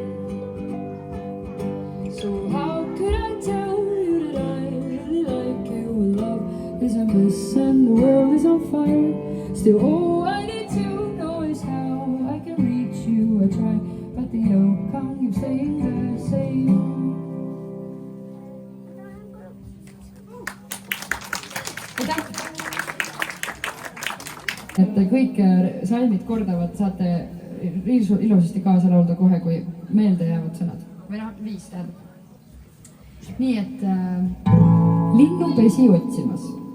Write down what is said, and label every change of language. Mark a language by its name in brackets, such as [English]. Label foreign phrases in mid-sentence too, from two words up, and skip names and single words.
[English] So how could I tell you that I really like you? When love is a mess and the world is on fire. Still, all I need to know is how I can reach you. I try, but the outcome keeps staying the same. [Estonian] Et kõik salmid kordavad, saate ilusasti kaasa laulda kohe, kui meelde jäävad sõnad. Või noh, 5 tähendab. Nii et linnupesi otsimas.